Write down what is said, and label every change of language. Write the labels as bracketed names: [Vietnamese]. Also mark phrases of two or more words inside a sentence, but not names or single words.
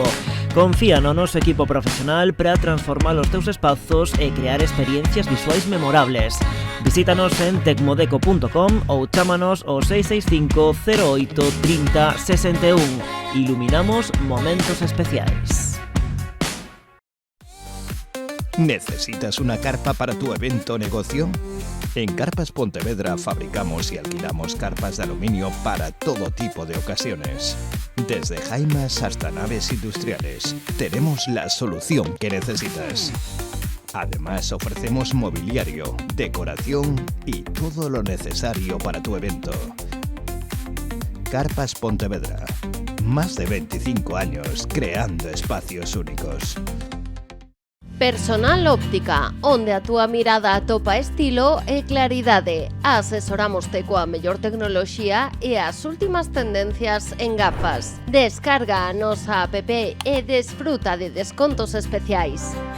[Galician] Confía no noso equipo profesional para transformar os teus espazos e crear experiencias visuais memorables. Visítanos en tecmodeco.com ou chámanos ao 665 08 30 61. Iluminamos momentos especiais. [Spanish] ¿Necesitas una carpa para tu evento o negocio? En Carpas Pontevedra fabricamos y alquilamos carpas de aluminio para todo tipo de ocasiones. Desde jaimas hasta naves industriales, tenemos la solución que necesitas. Además, ofrecemos mobiliario, decoración y todo lo necesario para tu evento. Carpas Pontevedra. Más de 25 años creando espacios únicos. [Galician] Personal Óptica, onde a túa mirada atopa estilo e claridade. Asesoramoste coa mellor tecnoloxía e as últimas tendencias en gafas. Descarga a nosa app e desfruta de descontos especiais.